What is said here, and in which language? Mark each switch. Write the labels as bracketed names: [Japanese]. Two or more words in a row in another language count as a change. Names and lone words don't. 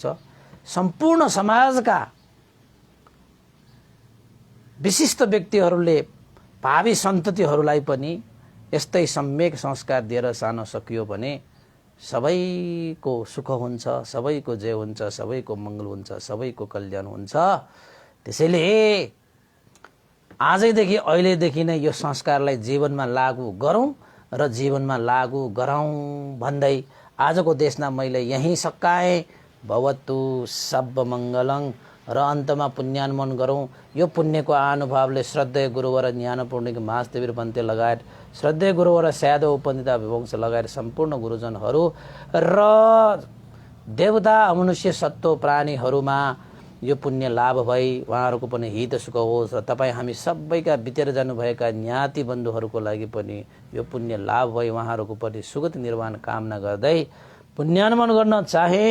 [Nepali] सम्पूर्ण समाजका विशिष्ट व्यक्तिहरूले भावी सन्ततिहरूलाई पनि यस्तै सम्यक संस्कार दिएर सानो सकियो भने सबैको सुख हुन्छ, सबैको जय हुन्छ, सबैको मङ्गल हुन्छ, सबैको कल्याण हुन्छ। त्यसैले आजैदेखि अहिलेदेखि नै यो संस्कारलाई जीवनमा लागू गरौँ र जीवनमा लागू गराउँ भन्दै आजको देशमा मैले यहीँ सकाएँ। [Pali] भवतु सब मङ्गलं [Nepali] र अन्तमा पुण्यानुमोदन गरौँ। यो पुण्यको अनुभवले श्रद्धेय गुरुवर ज्ञानपूर्णिक महादेवीर पन्थे लगायत श्रद्धेय गुरुवर स्यादव उपनिता विवंश लगायत सम्पूर्ण गुरुजनहरू र देवता अमनुष्य सत्व प्राणीहरूमा यो पुण्य लाभ भई उहाँहरूको पनि हित सुख होस् र तपाईँ हामी सबैका बितेर जानुभएका ज्ञाति बन्धुहरूको लागि पनि यो पुण्य लाभ भई उहाँहरूको पनि सुगति निर्वाण कामना गर्दै पुण्यानुमोदन गर्न चाहे।